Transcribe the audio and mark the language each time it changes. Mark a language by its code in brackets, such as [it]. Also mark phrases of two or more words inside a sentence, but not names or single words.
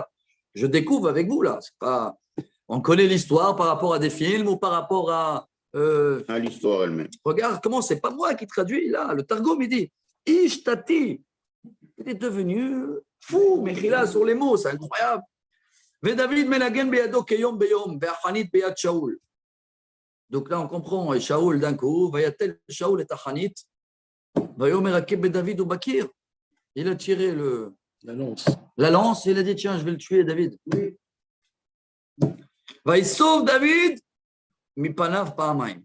[fr] Je découvre avec vous, là. C'est pas... On connaît l'histoire par rapport à des films ou par rapport à... À l'histoire elle-même. Regarde comment, c'est pas moi qui traduis, là. Le Targum, il dit, Ishtati. Il est devenu fou, mais il a sur les mots, c'est incroyable. [he] דוד מנגן בידו כיום ביום והחנית ביד שאול. [fr] Donc là, on comprend, et Shaoul d'un coup, [he] ויטל שאול את החנית ויאמר אכה בדוד ובקיר. [fr] Il a tiré la lance et il a dit, tiens, je vais le tuer, David. Oui. Il sauve David, [he] מפניו פעמיים.